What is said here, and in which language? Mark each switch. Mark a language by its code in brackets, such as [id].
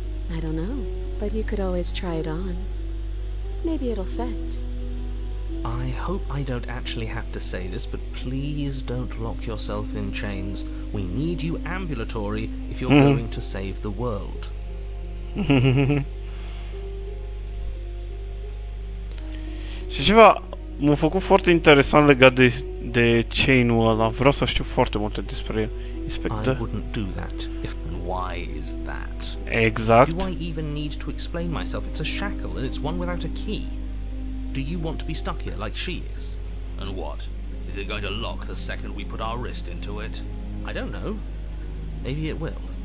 [en] I don't know, but you could always try it on. Maybe it'll fit. I hope I don't actually have to say this, but please don't lock yourself in chains. We need you ambulatory if you're going to save the world. [ro] Și ceva m-a făcut foarte interesant legat de chain-ul ăla. Vreau să știu foarte multe despre el. [en] I Inspector. wouldn't do that. And why is that? Exact. Do I even need to explain myself? It's a shackle and it's one without a key. Do you want to be stuck here like she is? And what? Is it going to lock the second we put our wrist into it? I don't know. Maybe it will.